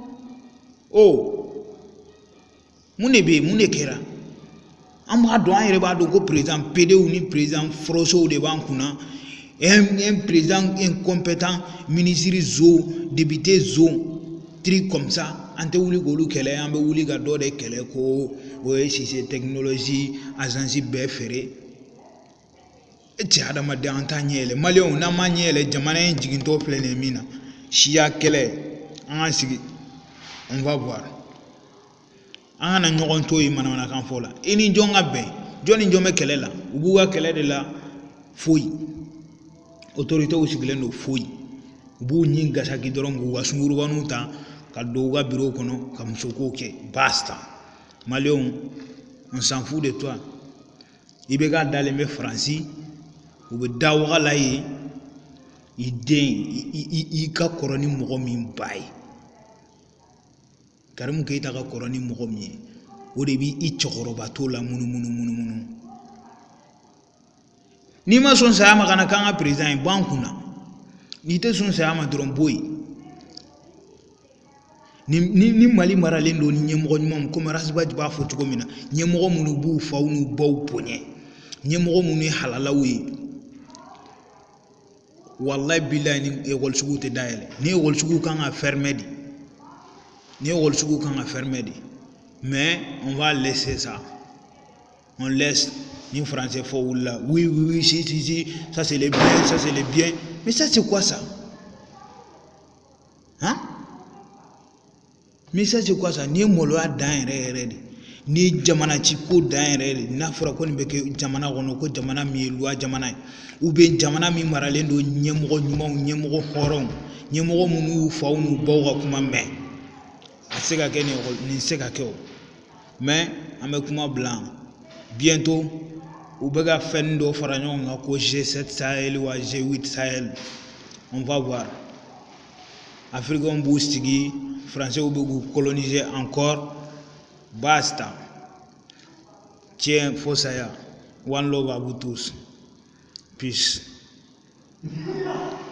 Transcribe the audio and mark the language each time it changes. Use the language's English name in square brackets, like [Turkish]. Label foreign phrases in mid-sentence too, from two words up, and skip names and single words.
[Bambara] mun de bɛ yen mun de kɛra an b'a dɔn an yɛrɛ b'a dɔn ko président PDW ni président Forosow de b'an kunna [French] un président incompétent [Bambara] ministre zo député zo tri [French] comme ça [Bambara] an tɛ wuli k'olu kɛlɛ an bɛ wuli ka dɔ de kɛlɛ ko o ye Cissé technologie agence bɛɛ feere cɛ adamadenya an t'a ɲɛ yɛlɛ maliyɛnw n'an m'a ɲɛ yɛlɛ jamana in jigintɔ filɛ nin ye min na siya kɛlɛ an k'an sigi [French] on va [Bambara] voir an kana ɲɔgɔn to yen manamanakan fɔ la i ni jɔn ka bɛn jɔn ni jɔn bɛ kɛlɛ la u b'u ka kɛlɛ de la foyi autorités sigilen don foyi u b'u ɲin gasaki dɔrɔn k'u ka sungurubaninw ta ka don u ka bureau kɔnɔ ka musokow kɛ basta maliyɛnw [French] on s'en fout de toi [Bambara] i bɛ k'a dalen bɛ Faransi u bɛ da waga la yen i den i ka kɔrɔ ni mɔgɔ min ba ye Karimu Keyita ka kɔrɔ ni mɔgɔ min ye o de b'i cɛkɔrɔba to la munumunu n'i ma sɔn saya ma kana k'an ka président ye bɔ an kunna n'i tɛ sɔn saya ma dɔrɔn bɔ yen ni Mali maralen don ni ɲɛmɔgɔ ɲumanw komi Rasibaji b'a fɔ cogo min na ɲɛmɔgɔ minnu b'u faw n'u baw bonya ɲɛmɔgɔ minnu ye halalaw ye [Arabic] wallahi billahi [Bambara] ni école sugu tɛ dayɛlɛ ni école sugu kan ka fermer de [French] mais on va laisser ça on laisse [Bambara] ni français fɔ wulila [French] oui si ça c'est les biens mais ça c'est quoi ça hein mais ça c'est quoi ça [Bambara] ni ye maloya dan yɛrɛ de ni jamana ci ko dan yɛrɛ de n'a fɔra ko nin bɛ kɛ jamana kɔnɔ ko jamana min ye loi jamana ye [French] ou bien [Bambara] jamana min maralen don ɲɛmɔgɔ ɲumanw ɲɛmɔgɔ hɔrɔnw ɲɛmɔgɔ minnu y'u faw n'u baw ka kuma mɛn a se ka kɛ nin se ka kɛ o mais an bɛ kuma bila bientôt u bɛ ka fɛn dɔ fara ɲɔgɔn kan ko G7 Sahel wa G8 Sahel [French] on va voir [Bambara] africains b'u sigi français bɛ k'u [French] coloniser encore basta tiens [Bambara] fo saya [English] one love [French] à vous tous [Bambara] peace